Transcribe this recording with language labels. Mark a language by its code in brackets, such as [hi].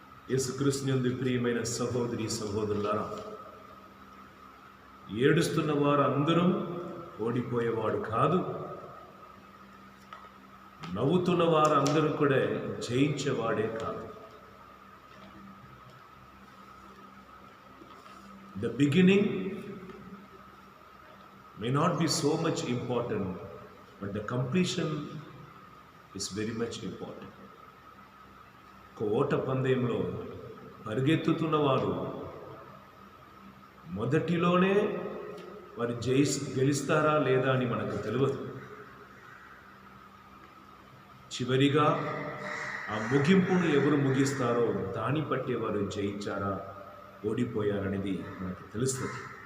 [te] యేసుక్రీస్తునందు ప్రియమైన సహోదరి సహోదరులారా, ఏడుస్తున్న వారు అందరూ ఓడిపోయేవాడు కాదు, నవ్వుతున్న వారు అందరూ కూడా జయించేవాడే కాదు. [en] The beginning may not be so much important, but the completion is very much important. [te] ఒక ఓట పందెంలో పరిగెత్తుతున్న వారు మొదటిలోనే వారు గెలుస్తారా లేదా అని మనకు తెలియదు. చివరిగా ఆ ముగింపును ఎవరు ముగిస్తారో దాన్ని బట్టి వారు జయించారా ఓడిపోయారనేది మనకు తెలుస్తుంది.